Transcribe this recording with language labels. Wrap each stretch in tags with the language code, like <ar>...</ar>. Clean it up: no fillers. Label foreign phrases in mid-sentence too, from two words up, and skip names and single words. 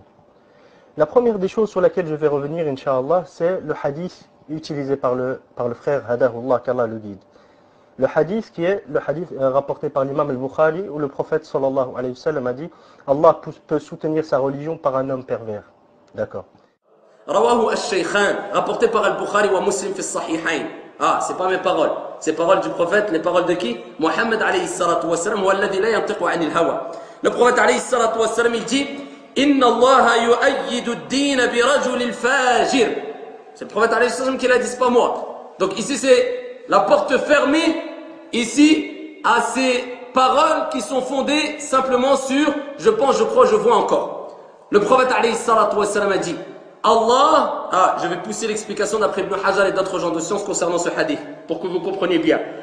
<fr>La première des choses sur laquelle je vais revenir, Inch'Allah, c'est le hadith utilisé par le frère Hadahullah, qu'Allah le guide. Le hadith qui est le hadith rapporté par l'imam al-Bukhari où le prophète</fr> <ar>صلى الله عليه وسلم</ar> <fr>a dit Allah peut soutenir sa religion par un homme pervers. D'accord.</fr> <ar>رواه الشيخان,</ar> <fr>rapporté par</fr> <ar>البخاري ومسلم في الصحيحين.</ar> <fr>Ah, c'est pas mes paroles. C'est paroles du prophète, les paroles de qui?</fr> <ar>محمد عليه الصلاة والسلام والذي لا ينطق عن الهوى.</ar> <fr>Le prophète</fr> <ar>عليه الصلاة والسلام,</ar> <fr>il dit</fr> <ar>إن الله يؤيد الدين برجل فاجر.</ar> <fr>C'est le prophète</fr> <ar>عليه السلام</ar> <fr>qui l'a dit, c'est pas moi. Donc ici c'est la porte fermée ici à ces paroles qui sont fondées simplement sur je pense, je crois, je vois encore. Le prophète</fr> <ar>عليه الصلاة والسلام</ar> <fr>a dit Allah, je vais pousser l'explication d'après Ibn Hajar et d'autres gens de science concernant ce hadith pour que vous compreniez bien.</fr>